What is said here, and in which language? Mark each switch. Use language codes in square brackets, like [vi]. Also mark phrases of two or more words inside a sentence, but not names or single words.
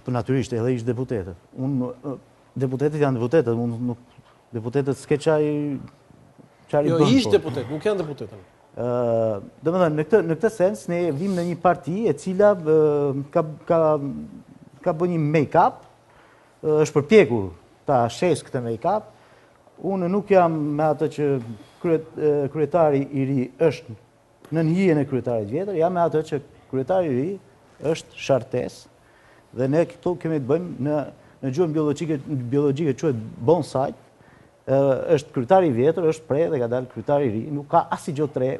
[sq] Natyrisht, edhe ish deputetët. Deputetët janë deputetët, deputetët s'ke qaj i Jo, bën. ish deputet, nuk janë deputetën. Dhe më thënë, në këtë sens, ne vim në një parti e cila ka bë një make-up, është përpjekur ta shes këtë make-up. Unë nuk jam me atë që kryetari i ri është në hijen e kryetarit vjetër, jam me atë që kryetari i ri është shartes, dhe ne këtu kemi të bëjmë në gjuhën biologjike quhet bonsai. Është kryetari i vjetër, është pre dhe ka dalë kryetari i ri, nuk ka asnjë gjë të re.